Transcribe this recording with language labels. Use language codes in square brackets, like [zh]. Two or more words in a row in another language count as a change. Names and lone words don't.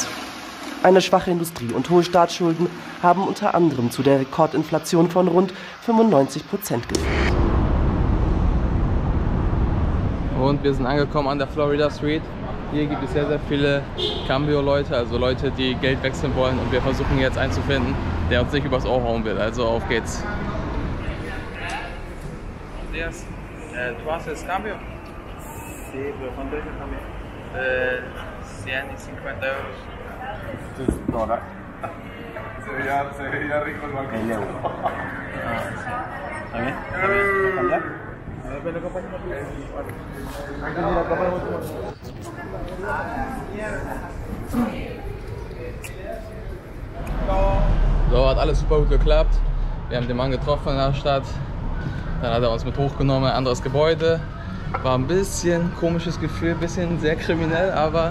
[de] Eine schwache Industrie und hohe Staatsschulden haben unter anderem zu der Rekordinflation von rund 95% geführt. Und wir sind angekommen an der Florida Street. Hier gibt es sehr, sehr viele Cambio-Leute, also Leute, die Geld wechseln wollen. Und wir versuchen jetzt einen zu finden, der uns nicht übers Ohr hauen will. Also auf geht's. [es] Días. ¿Tú haces cambio? Sí, pero ¿cuánto es el cambio? 150 euros. ¿Esto es dólar? Se veía rico el banco. El euro. ¿Está bien? ¿Está bien? ¿Cambiar? A ver, pero ¿qué [de] So, hat alles super gut geklappt. Wir haben den Mann getroffen in der Stadt. Dann hat er uns mit hochgenommen, ein anderes Gebäude. War ein bisschen komisches Gefühl, ein bisschen sehr kriminell, aber